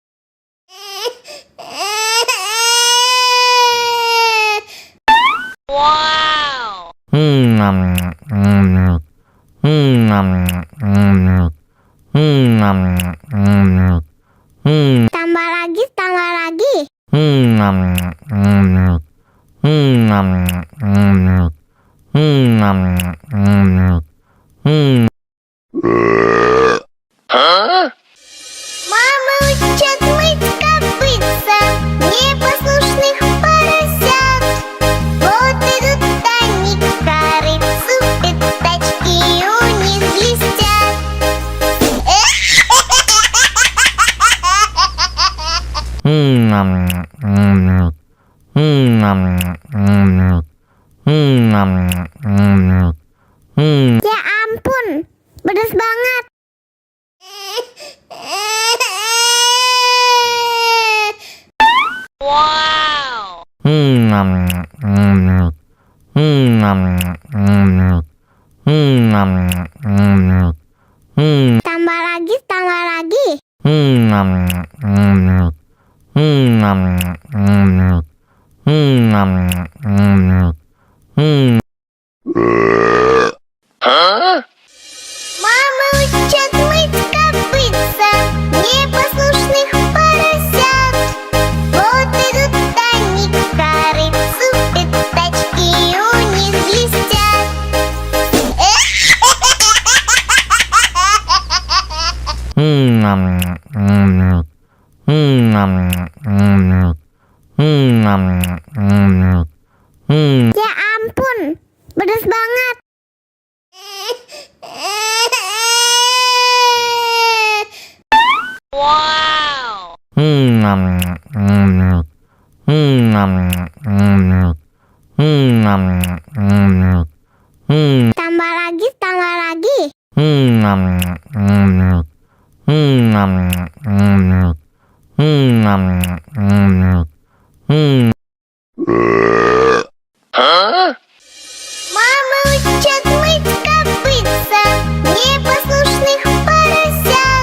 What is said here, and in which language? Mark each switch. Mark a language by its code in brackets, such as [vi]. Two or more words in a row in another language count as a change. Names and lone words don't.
[id] Wow. Tambah lagi, tambah lagi. [ru] Мама учат мыть копытца непослушных поросят. Вот идут они к корыцу, пятачки у них блестят. [id] Ya ampun, pedas banget. Wow. Tambah lagi, tambah lagi. [ru] Мама учат мыть копытца непослушных поросят. Вот идут они к корыцу, пятачки у них блестят. [id] Ya ampun, pedas banget. Wow. Tambah lagi, tambah lagi. [ru] Мама учат мыть копытца непослушных поросят.